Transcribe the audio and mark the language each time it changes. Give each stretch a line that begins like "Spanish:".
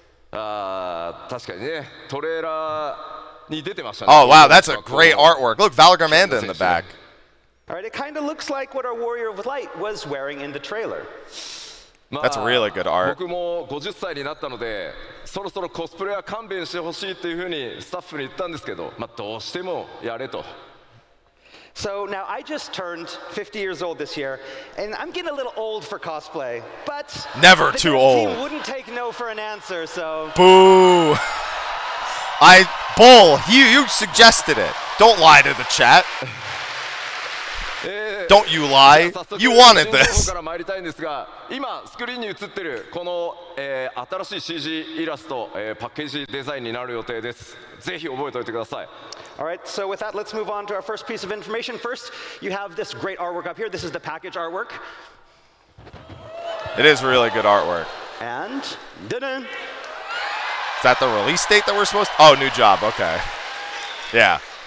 Japanese: 確かにね、トレーラーに出てましたね。
English: Oh, wow, that's a great artwork. Look, Valgarmanda in the back. All right, it kind of looks like what our Warrior of Light was wearing in the trailer. That's really good art.
Japanese: 僕も50歳になったので、そろそろコスプレは勘弁してほしいというふうにスタッフに言ったんですけど、どうしてもやれと。
English: So now I just turned 50 years old this year, and I'm getting a little old for cosplay, but never the too team old. Wouldn't take no for an answer, so. Boo! Bull, you suggested it. Don't lie to the chat. Don't you lie. You wanted this.
Japanese: から参りたいんですが、今スクリーンに映ってるこの、新しい CG イラスト、パッケージデザインになる予定です。ぜひ覚えておいてください。
English: All right, so with that, let's move on to our first piece of information. First, you have this great artwork up here. This is the package artwork. It is really good artwork. And da-dun. Is that the release date that we're supposed to? Oh, new job. Okay. Yeah.